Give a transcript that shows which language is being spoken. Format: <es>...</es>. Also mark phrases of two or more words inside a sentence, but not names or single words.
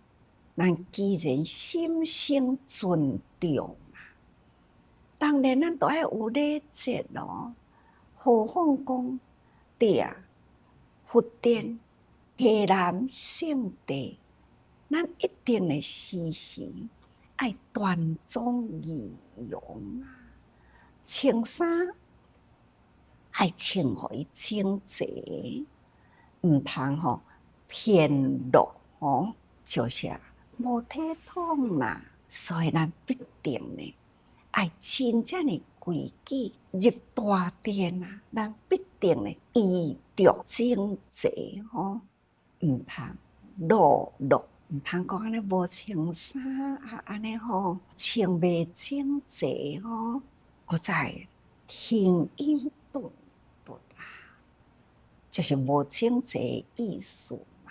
<nan>咱既然心生尊重啊，当然咱都要有礼节咯。何况讲对啊，佛殿、伽蓝圣地，咱一定会时时爱端庄仪容啊，穿衫爱穿互伊整齐，毋通吼偏落吼，就是无体统啦。所以咱必定呢，爱真正的规矩。入大殿啊，咱必定呢衣着整齐吼，毋通落，毋通讲安尼无穿衫啊，安尼吼穿袂整齐吼，搁再轻易顿啊，就是无整齐意思嘛。</nan>